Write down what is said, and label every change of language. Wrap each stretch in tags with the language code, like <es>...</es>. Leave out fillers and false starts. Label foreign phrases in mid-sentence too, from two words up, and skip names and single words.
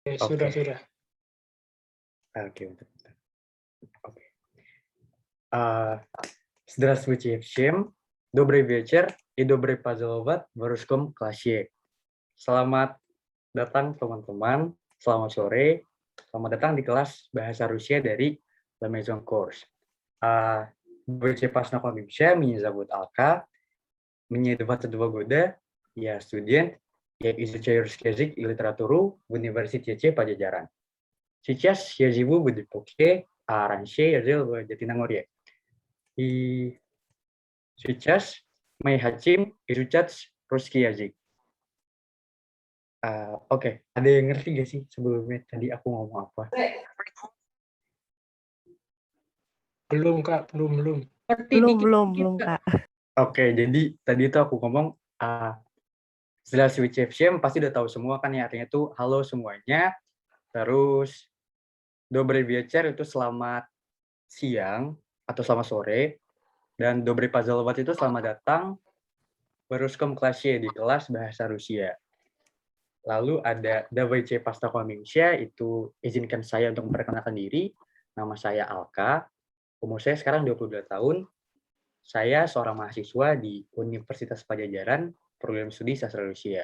<id>Sudah, Oke. sudah. Oke, bentar. Oke.</id> <ru>Здравствуйте всем. Добрый вечер и добрый пожаловать в русском классе.</ru> <id>Selamat datang teman-teman. Selamat sore. Selamat datang di kelas bahasa Rusia dari La Maison Course.</id> <ru>Вы познакомимся, меня зовут Алка, мне 22 года, я студент, я изучаю русский язык и литературу в университете Падижаран. Сейчас я живу в Депоке, а раньше я жил в Jatinangorye. И сейчас мы хотим изучать русский язык.</ru> <id>Oke, ada yang ngerti nggak sih sebelumnya tadi aku ngomong apa? Belum, Kak, belum. Belum, Kak. Oke, jadi tadi itu aku ngomong</id> <ru>Здравствуйте всем,</ru> <id>pasti udah tahu semua kan ya, artinya itu halo semuanya. Terus</id> <ru>Добрый вечер</ru> <id>itu selamat siang atau selamat sore. Dan</id> <ru>Добрый пожаловать</ru> <id>itu selamat datang</id> <ru>в русском классе,</ru> <id>di kelas bahasa Rusia. Lalu ada</id> <ru>Давайте познакомимся,</ru> <id>itu izinkan saya untuk memperkenalkan diri. Nama saya Alka, umur saya sekarang 22 tahun. Saya seorang mahasiswa di Universitas Padjadjaran, program studi sastra Rusia.</id>